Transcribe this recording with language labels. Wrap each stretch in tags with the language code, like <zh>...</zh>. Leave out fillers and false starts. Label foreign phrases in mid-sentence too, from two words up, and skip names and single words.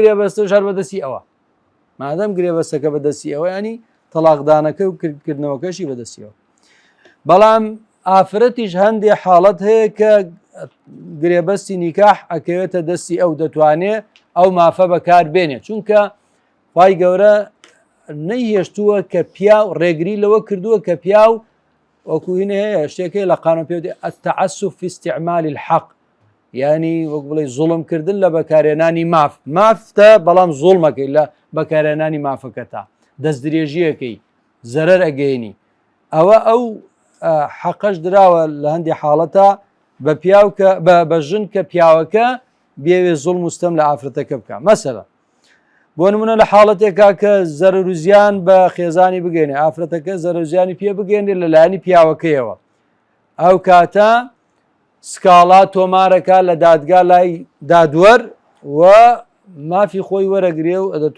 <ckb>گرێبەستە ژەر بەدەستی ئەوە مادەم گرێبەستەکە بەدەستی ئەوە ینی تەلاقدانەکە و کردنەوەکەشی بەدەستیەوە بەڵام ئافرەتیش هەندێک حاڵەت هەیە کە گرێبەستی نیکاح ئەکەوێتە دەستی ئەو دەتوانێت ئەو مافە بەکار بێنێت چونکە خوای گەورە نەیهێشتووە کە پیاو ڕێگری لەوە کردووە کە پیاو وەکوینە هەیە شتێکی لە قانون پێ</ckb> <ar>التعسف في استعمال الحق</ar> <ckb>ینی وەک بڵێ زوڵمکردن لە بەکارێنانی مافتە بەڵام زوڵمەکەی لە بەکارێنانی مافەکەتا دەست درێژیەکەی زەرەر ئەگەینی ئەو حەقەش دراوە لە هەندی حاڵەتە بە پیاو بە ژن کە پیاوەکە بێوێ زوڵم وستەم لە ئافرەتەکە بکە مەسەلە بۆ نمونە لە حاڵەتێکا کە زەرەر و زیان بە خێزانی بگەێنێ ئافرەتەکە زەرەر و زیانی پێ بگەێنێ لەلایەنی پیاوەکەیەوە ئەو کاتە سکاڵا تۆمارەکە لە دادگا لای دادوەر و مافی خۆی وەرەگرێ و</ckb>